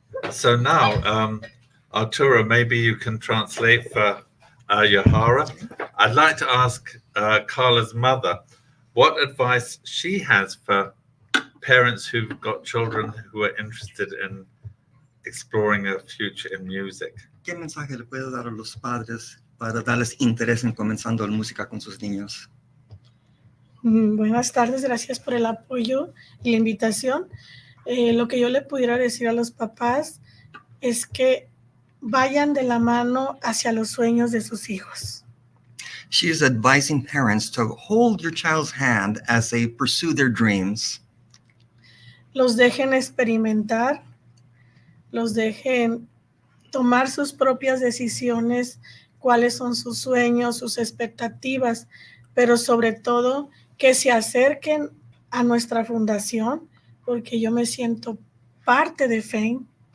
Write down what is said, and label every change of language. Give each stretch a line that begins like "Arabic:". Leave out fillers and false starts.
English: So now, Arturo, maybe you can translate for Yohara. I'd like to ask Carla's mother what advice she has for parents who've got children who are interested in exploring a future in music.
Spanish: ¿Qué mensaje le puede dar a los padres para darles interés en comenzando la música con sus niños? Buenas tardes, gracias por el apoyo y la invitación. Lo que yo le pudiera decir a los papás es que vayan de la mano hacia los sueños de sus hijos.
English: She is advising parents to hold your child's hand as they pursue their dreams.
Spanish: Los dejen experimentar, los dejen tomar sus propias decisiones, cuáles son sus sueños, sus expectativas, pero sobre todo que se acerquen a nuestra fundación, porque yo me siento parte de FAYM,